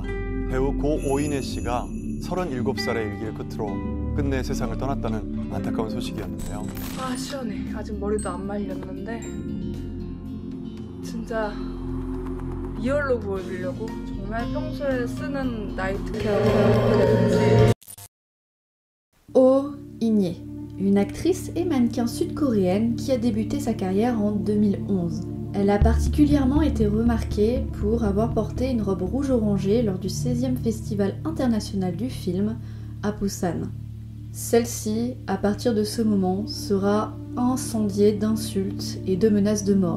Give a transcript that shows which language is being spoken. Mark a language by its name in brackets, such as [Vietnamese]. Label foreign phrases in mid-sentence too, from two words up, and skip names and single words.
[Korean] 배우 고 오인혜 씨가 37살의 일기를 끝으로 끝내 세상을 떠났다는 안타까운 소식이었는데요. 아 시원해. 아직 머리도 안 말렸는데 진짜 리얼로 보여주려고 정말 평소에 쓰는 나이트 케어라든지. [French] Oh In-hye, une actrice et mannequin sud-coréenne qui a débuté sa carrière en 2011. Elle a particulièrement été remarquée pour avoir porté une robe rouge-orangé lors du 16e Festival international du film à Busan. Celle-ci, à partir de ce moment, sera incendiée d'insultes et de menaces de mort.